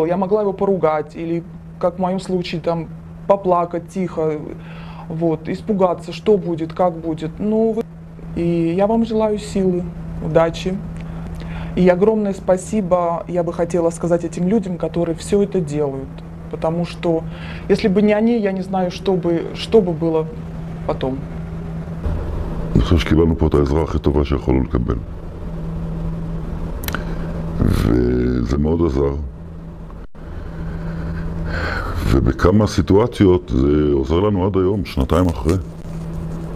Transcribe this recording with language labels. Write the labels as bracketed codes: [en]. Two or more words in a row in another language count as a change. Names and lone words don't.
[ru] Я могла его поругать или, как в моем случае, там, поплакать тихо, вот, испугаться, что будет, как будет. И я вам желаю силы, удачи. И огромное спасибо я бы хотела сказать этим людям, которые все это делают. Потому что, если бы не они, я не знаю, что бы было потом. [he] אני חושב שקיבלנו פה את העזרה הכי טובה שיכולנו לקבל. וזה מאוד עזר. ובכמה סיטואציות זה עוזר לנו עד היום, 2 אחרי.